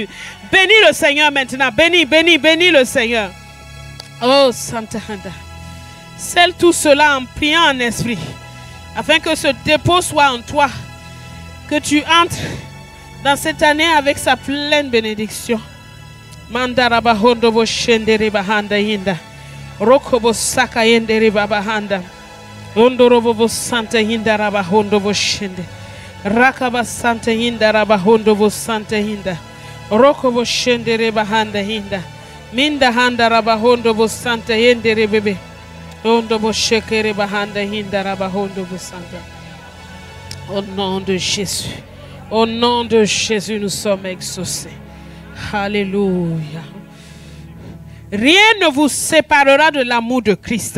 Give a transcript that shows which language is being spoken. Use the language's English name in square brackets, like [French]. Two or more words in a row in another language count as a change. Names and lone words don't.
[French] Bénis le Seigneur maintenant. Bénis le Seigneur. Oh, Santa Handa. Scelle tout cela en priant en esprit, afin que ce dépôt soit en toi, que tu entres dans cette année avec sa pleine bénédiction. Mandaraba hondo bo shendere bahanda hinda, rokobo saka yendere babahanda, ondorobo bo santa hinda raba hondo bo shende, rakaba santa hinda raba hondo bo santa hinda, rokobo shendere bahanda hinda, minda handa raba hondo bo santa yendere bebe. Au nom de Jésus. Au nom de Jésus, nous sommes exaucés. Alléluia. Rien ne vous séparera de l'amour de Christ.